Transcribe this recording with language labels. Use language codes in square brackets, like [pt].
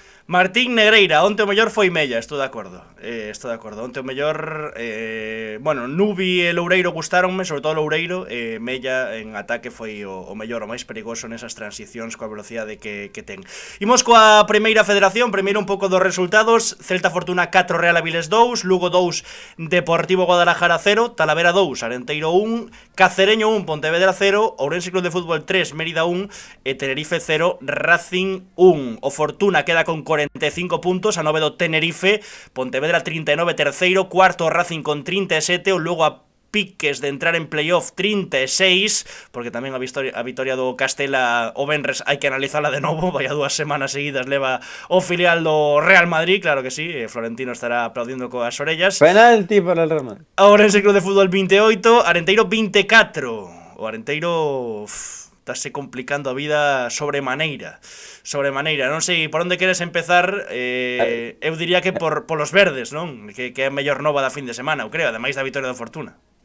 [gl] Martín Negreira, onte o mellor foi Mella, estou de acordo. Onte o mellor, bueno, Nubi e Loureiro gustáronme, sobre todo Loureiro, Mella en ataque foi o mellor, o máis perigoso nesas transicións coa velocidade que ten. Imos coa primeira federación, primeiro un pouco dos resultados. Celta Fortuna 4, Real Avilés 2, Lugo 2, Deportivo Guadalajara 0, Talavera 2, Arenteiro 1, Cacereño 1, Pontevedra 0, Ourense Club de Fútbol 3, Mérida 1 e Tenerife 0, Racing 1. O Fortuna queda con 45 puntos, a 9 do Tenerife, Pontevedra 39 terceiro, cuarto Racing con 37, o Lugo a piques de entrar en playoff 36, porque tamén a vitoria do Castela o Benres hai que analizala de novo, vai a 2 semanas seguidas leva o filial do Real Madrid, [es] claro que sí, [gl] Florentino estará aplaudindo coas orellas. [es] Penalti para el Real Madrid. [gl] Ourense Club de Fútbol 28, Arenteiro 24, o Arenteiro estáse complicando a vida sobremaneira. Non sei por onde queres empezar. Eu diría que [es] por los verdes, [gl] non? Que é a mellor nova da fin de semana, eu creo, ademais da vitoria do Fortuna.